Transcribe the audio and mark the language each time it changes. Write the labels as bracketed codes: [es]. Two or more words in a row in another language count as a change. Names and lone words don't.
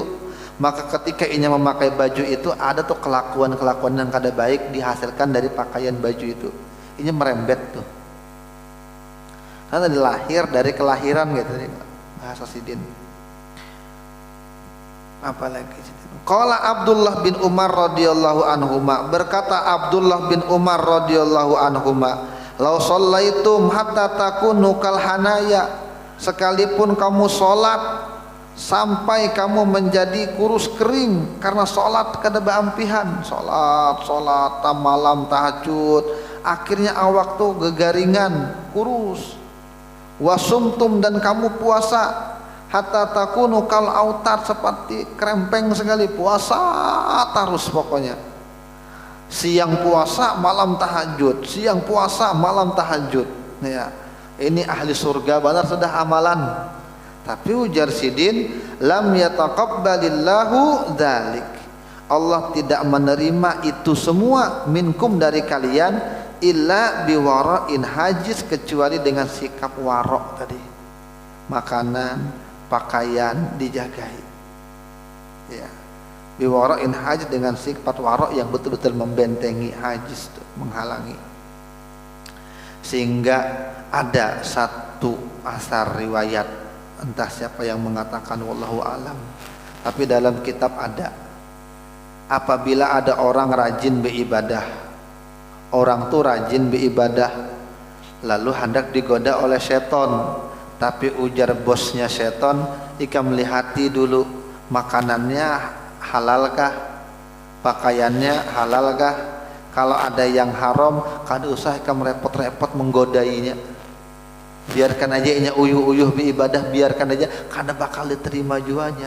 [bjn] Maka ketika inya memakai baju itu ada tuh kelakuan yang kada baik dihasilkan dari pakaian baju itu, inya merembet tuh. Karena dilahir dari kelahiran gitu bahasa Sidin. Apalagi [ar] قال عبد الله بن عمر رضي الله عنهما, [bjn] berkata Abdullah bin Umar [ar] رضي الله عنهما, لو صليتم حتى تكونوا كالحنايا, [bjn] sekalipun kamu salat sampai kamu menjadi kurus kering karena sholat kada beampihan, sholat malam tahajud, akhirnya awak tuh gegaringan kurus. Wasumtum, dan kamu puasa [ar] حتى تكونوا كالأوتار, [bjn] seperti krempeng sekali, puasa terus pokoknya, siang puasa malam tahajud, siang puasa malam tahajud ya. Ini ahli surga benar sudah amalan. Tapi ujar Sidin, [ar] لم يتقبل الله ذلك, [bjn] Allah tidak menerima itu semua minkum dari kalian, [ar] إلا بورع حاجز, [bjn] kecuali dengan sikap warok tadi, makanan pakaian dijagai ya. [ar] بورع حاجز, [bjn] dengan sifat warok yang betul-betul membentengi, hajiz itu menghalangi. Sehingga ada satu asar riwayat, entah siapa yang mengatakan [ar] والله أعلم, [bjn] tapi dalam kitab ada apabila ada orang rajin beribadah, orang tuh rajin beribadah, lalu hendak digoda oleh seton, tapi ujar bosnya seton, ika melihati dulu makanannya halalkah, pakaiannya halalkah, kalau ada yang haram kada usah kamu repot-repot menggodainya, biarkan aja inya uyuh-uyuh beribadah, biarkan aja, kada bakal diterima juanya.